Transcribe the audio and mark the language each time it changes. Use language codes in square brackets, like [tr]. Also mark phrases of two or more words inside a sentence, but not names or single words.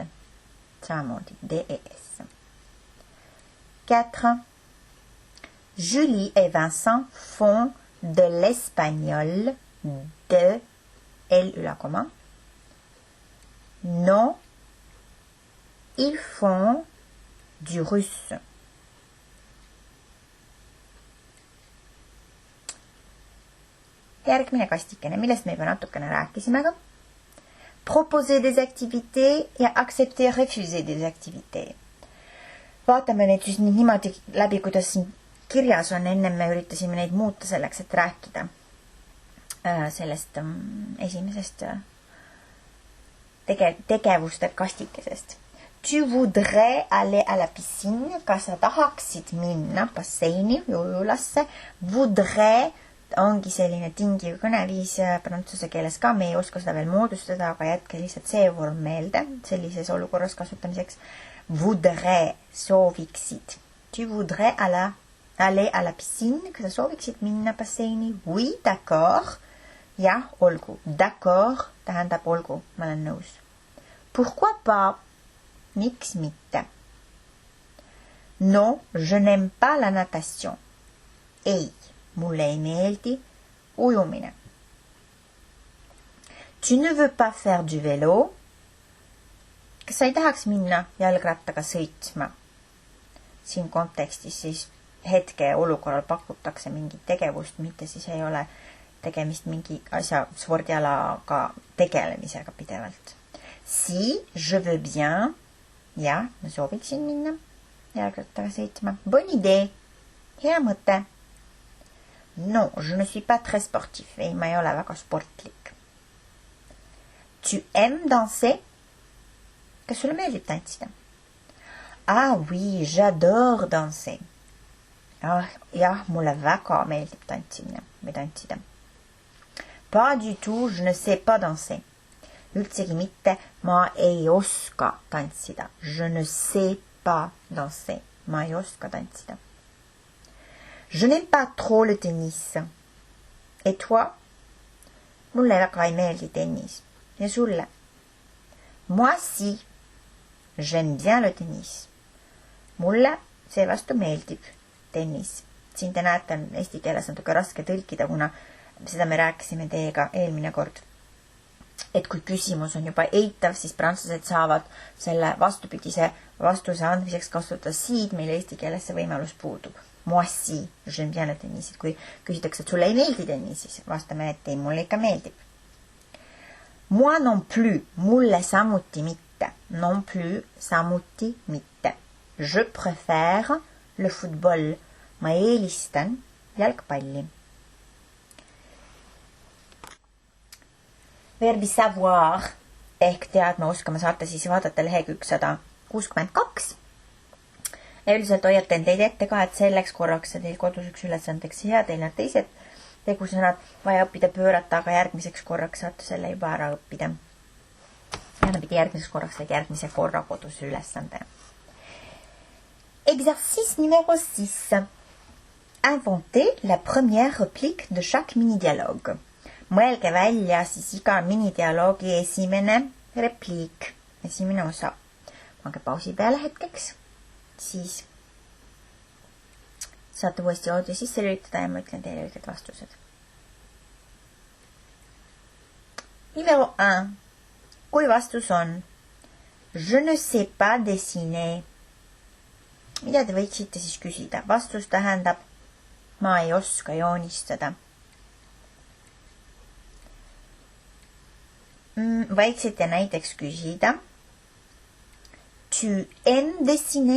[et] Samamoodi, D-E-S. 4. [fr] Julie et Vincent font de l'espagnol, de L-U-la-comma. Non, ils font du russe. [et] Järgmine kastikene, millest me juba natukene rääkisime ka. [fr] Proposer des activités ja accepter, refuser des activités. [et] Vaatame neid siis niimoodi läbi, kuidas siin kirjas on. Enne me üritasime neid muuta selleks, et rääkida sellest esimesest tegevuste kastikesest. [fr] Tu voudrais aller à la piscine, [et] kas sa tahaksid minna basseini, ujulasse. Voudrais ongi selline tingiv kõneviis prantsuse keeles ka, me ei oska seda veel moodustada, aga jätke lihtsalt see vorm meelde sellises olukorras kasutamiseks. [fr] Voudrais, sooviksid. Tu voudrais aller à la piscine, [et] kas sa sooviksid minna basseini? [fr] Oui, d'accord. [et] Jah, olgu. D'accord tähendab olgu, ma olen nõus. [fr] Pourquoi pas? [et] Miks mitte? [fr] Non, je n'aime pas la natation. [et] Ei. Mulle ei meeldi ujumine. [fr] Tu ne veux pas faire du vélo? [et] Kas sa ei tahaks minna jalgrattaga sõitma? Siin kontekstis siis hetke olukorral pakutakse mingit tegevust, mitte siis ei ole tegemist mingi asja spordialaga tegelemisega pidevalt. [fr] Si, je veux bien. [et] Ja, ma sooviksin minna jalgrattaga sõitma. [fr] Bonne idée. [et] Hea mõte. [fr] Non, je ne suis pas très sportif. [et] Ei, ma ei ole väga sportlik. [fr] Tu aimes danser? [et] Kas sulle meeldib tantsida? [fr] Ah oui, j'adore danser. [et] Jah, mulle väga meeldib tantsimine või tantsida. [fr] Pas du tout, je ne sais pas danser. [et] Üldsegi mitte, ma ei oska tantsida. [fr] Je ne sais pas danser. [et] ma ei oska tantsida. [fr] Je n'aime pas trop le tennis. Et toi? [et] Mulle väga ei meeldi tennis. Ja sulle? [fr] Moi si. J'aime bien le tennis. [et] Mulle seevastu meeldib tennis. Siin te näete, on eesti keeles natuke raske tõlkida, kuna seda me rääkisime teiega eelmine kord. Et kui küsimus on juba eitav, siis prantslased saavad selle vastupidise vastuse andmiseks kasutada siid, meil eesti keeles see võimalus puudub. [fr] Moi si, j'aime bien le tennis. [et] Kui küsitakse, et sulle ei meeldi tennis, siis vastame, et ei, mulle ikka meeldib. [fr] Moi non plus, [et] mulle samuti mitte. [fr] Non plus, [et] samuti mitte. [fr] Je préfère le football. [et] Ma eelistan jalgpalli. Verbi savoir ehk teadma oskama saate siis vaadata lehekülg 162. Ja üldiselt hoiatan teid ette ka, et selleks korraks teil kodus üks ülesandeks ja teil on teised tegusõnad vaja õppida pöörata, aga järgmiseks korraks saate selle juba ära õppida. Järgmiseks korraks said järgmise korra kodus ülesande. [fr] Exercice numéro 6. Inventez la première réplique de chaque mini-dialogue. [et] Mõelge välja siis iga mini-dialoogi esimene repliik, esimene osa. Pange pausi peale hetkeks, siis saate uuesti audio sisse lülitada ja ma ütlen teile õiged vastused. [fr] Numéro 1. [et] Kui vastus on [fr] Je ne sais pas dessiner. [et] Mida te võiksite siis küsida? Vastus tähendab ma ei oska joonistada. Võiksite näiteks küsida [fr] Tu aimes dessiner?